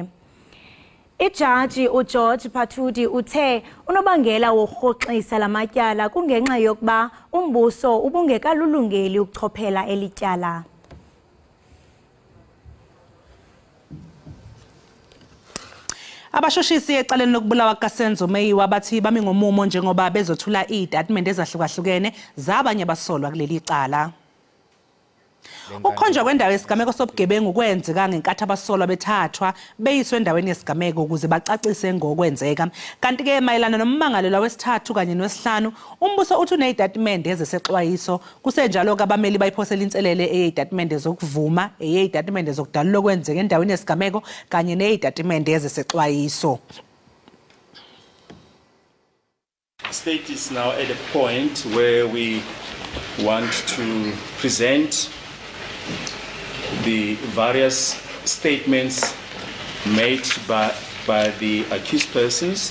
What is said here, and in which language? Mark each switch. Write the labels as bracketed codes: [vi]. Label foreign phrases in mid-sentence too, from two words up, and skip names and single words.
[xh] Ijaji uGeorge Patudi uthe unobangela wokurhoxisa lamatyala kungenxa yokuba umbuso ubungekalulungeli ukuchophela elityala. [zu] Abashoshisi ecaleni lokubulawa kaSenzo Meyiwa bathi bami ngomumo njengoba bezothula izitatimende ezahlukahlukene zabanye abasolwa kuleli cala. Ukhonjwa kwendawo yesigameko sobugebengu kwenzeka ngenkathi abasolwa bethathwa beyiswe endaweni yesigameko ukuze bacacise ngokwenzeka. Kanti ke mayelana nommangalelwa wesithathu kanye nowesihlanu umbuso uthi unezitatimende ezesexwayiso kusenjalo ke abameli bayiphosela inselele eyezitatimende zokuvuma eyezitatimende zokudalula okwenzeka endaweni yesigameko kanye nezitatimende ezesexwayiso. [en] State is now at a point where we want to present the various statements made by the accused persons.